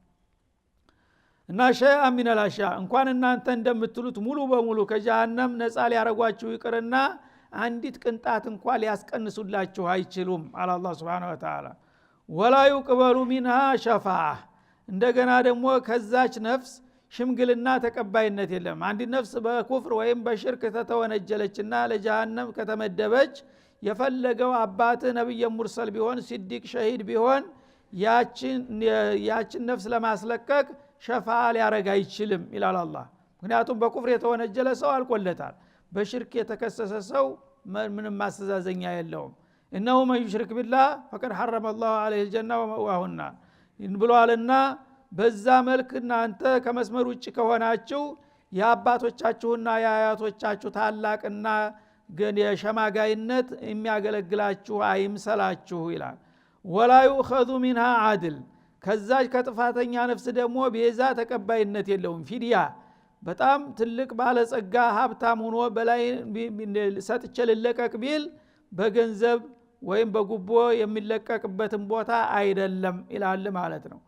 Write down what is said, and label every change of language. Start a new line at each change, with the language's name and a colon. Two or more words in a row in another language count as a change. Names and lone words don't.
Amharic: እና ሸይአ ሚነል አሻ እንኳን እናንተ እንደምትሉት ሙሉ በሙሉ ከጀሃነም ነፃ ሊያረጓችሁ ይቅርና አንዲት ቅንጣት እንኳን ሊያስቀንሱላችሁ አይችሉም አለ አላህ
Arabic: سبحانه وتعالى። ولا يقبل منها شفاعة፣
Amharic: እንደገና ደግሞ ከዛች ነፍስ ሽምግልና ተቀባይነት የለም። አንድ ነፍስ በኩፍር ወይም በሽርክ ተተወነጀለችና ለጀሃነም ከተመደበች የፈለገው አባት
Arabic: نبي مرسل
Amharic: ቢሆን ሲዲቅ ሸሂድ ቢሆን ያችን ነፍስ ለማስለቀቅ ሸፋዓ ሊያረጋ አይችልም ይላል አላህ። ምክንያቱም በኩፍር የተወነጀለ ሰው አልቆለታል። በሽርክ የተከሰሰ ሰው ምንም ማስተዛዘኛ የለውም። እነሆ
Arabic: من يشرك بالله فقد حرم الله عليه الجنة ومأواه النار
Amharic: ብሏልና በዛ መልክ እናንተ ከመስመር ውጭ ከሆናችሁ የአባቶቻችሁና የአያቶቻችሁ ታላቅና ግን የሸማጋይነት የሚያገለግላችሁ አይምሰላችሁ ይላል።
Arabic: ወላ يؤخذ منها عدل፣
Amharic: ከዛች ከጥፋተኛ ነፍስ ደግሞ ቤዛ ተቀባይነት የለውም። ፊድያ በጣም ትልቅ ባለጸጋ ሀብታም ሆኖ በላይ ሰጥቼ ልለቀቅ ቢል በገንዘብ ወይም በጉቦ የሚለቀቅበትን ቦታ አይደለም ይላል ማለት ነው።